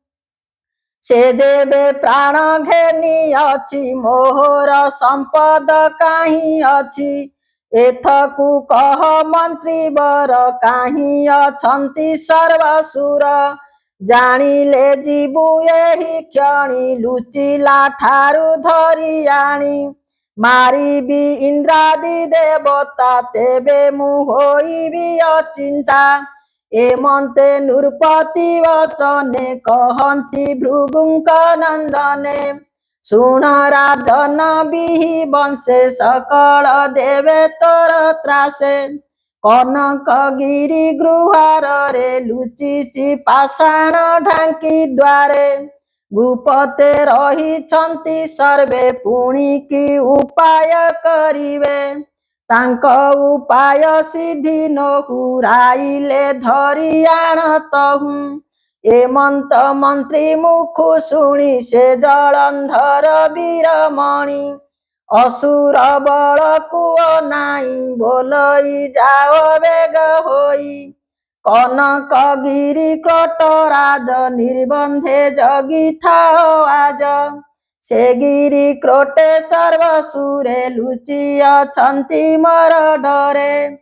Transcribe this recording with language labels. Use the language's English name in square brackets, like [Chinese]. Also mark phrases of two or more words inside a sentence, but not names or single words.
[Odia] ସେ ଯେବେ ପ୍ରାଣ ଘେନି ଅଛି ମୋହର ସମ୍ପଦ କାହିଁ ଅଛି ଏଥକୁ କହ ମନ୍ତ୍ରୀ ବର କାହିଁ ଅଛନ୍ତି ସର୍ବସୁର ଜାଣିଲେ ଜୀବୁ ଏହି କ୍ଷଣି ଲୁଚିଲା ଠାରୁ ଧରି ଆଣି ମାରିବି ଇନ୍ଦ୍ରାଦି ଦେବତା ତେବେ ମୁ ହୋଇବି ଅଚିନ୍ତା ଏମନ୍ତେ ନୃପତି ବଚନେ କହନ୍ତି ଭୃଗୁଙ୍କ ନନ୍ଦନେ ଶୁଣ ରାଜନ ବିହି ବଂଶେ ସକଳ ଦେବେ ତୋର ତ୍ରାସେ କନକ ଗିରି ଗୃହାର ରେ ଲୁଚିଚି ପାଷାଣ ଢାଙ୍କି ଦ୍ୱାରେ ଗୁପତେ ରହିଛନ୍ତି ସର୍ବେ ପୁଣି କି ଉପାୟ କରିବେ ତାଙ୍କ ଉପାୟ ସିଦ୍ଧି ନହୁରାଇଲେ ଧରି ଆଣତହୁ ଏମନ୍ତ ମନ୍ତ୍ରୀ ମୁଖୁ ଶୁଣି ସେ ଜଳନ୍ଧର ବୀରମଣି ଅସୁର ବଳ କୁଓ ନାଇ ବୋଲଇ ଯାଓ ବେଗ ହୋଇ କନକ ଗିରି କ୍ରୋଟ ରାଜ ନିର୍ବନ୍ଧେ ଜଗି ଥାଓ ଆଜ ସେ ଗିରି କ୍ରୋଟେ ସର୍ବସୁରେ ଲୁଚି ଅଛନ୍ତି ମର ଡରେ